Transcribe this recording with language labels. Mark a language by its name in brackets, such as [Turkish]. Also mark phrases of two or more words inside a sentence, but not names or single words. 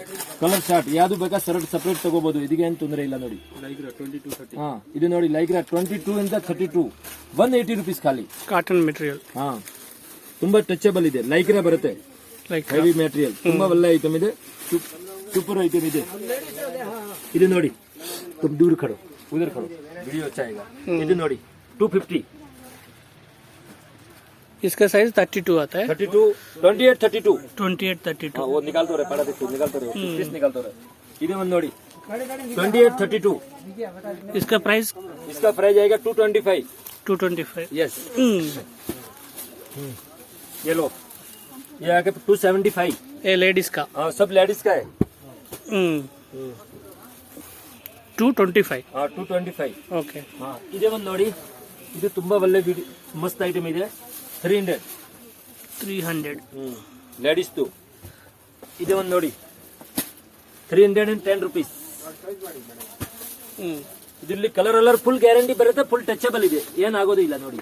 [English] colour short [Kannada] ಯಾವ್ದು ಬೇಕಾ ಸಪರೇಟ್ ತಗೋಬಹುದು, ಇದಕ್ಕೆ ಏನ್ ತೊಂದರೆ ಇಲ್ಲ ನೋಡಿ। ಹಾ ಇದು ನೋಡಿ ಲೈಕ್ರಾ 22 ಇಂದ 32, 180 rupees ಖಾಲಿ, [English] cotton material. [Kannada] ಹಾ ತುಂಬಾ ಟಚಬಲ್ ಇದೆ, ಲೈಕ್ರಾ ಬರುತ್ತೆ, [English] heavy material, [Kannada] ತುಂಬಾ ಒಳ್ಳೆ ಐಟಮ್ ಇದೆ, [English] super item [Kannada] ಇದೆ। ಇದು ನೋಡಿ [Hindi] तुम दूर खड़ो, उधर खड़ो, वीडियो अच्छा आएगा। [Kannada] ಇದು ನೋಡಿ 250, [Hindi] इसका साइज 32 आता है। 32, 28, 32, 28, 32 वो निकालते रहे, पड़ा देखो निकालते रहे, पीस निकालते रहे। [Kannada] ಇದು ಒಂದು ನೋಡಿ 28, 32, [Hindi] इसका प्राइस आएगा 225। 225 यस। ये लो, ये आगे 275। ये लेडीज का, हाँ सब लेडीज का है। 225। हाँ 225। [Kannada] ಓಕೆ, हाँ ಇದೇ ಒಂದು ನೋಡಿ, ಇದು ತುಂಬಾ ಒಳ್ಳೆ [English] mast item [Kannada] ಇದೆ, 300 [English] ladies du. [Kannada] ಇದೇ ಒಂದು ನೋಡಿ 310 rupees। ಇದರಲ್ಲಿ [English] colour full guarantee [Kannada] ಬರುತ್ತೆ, [English] full touchable [Kannada] ಇದೆ, ಏನಾಗೋದು ಇಲ್ಲ ನೋಡಿ।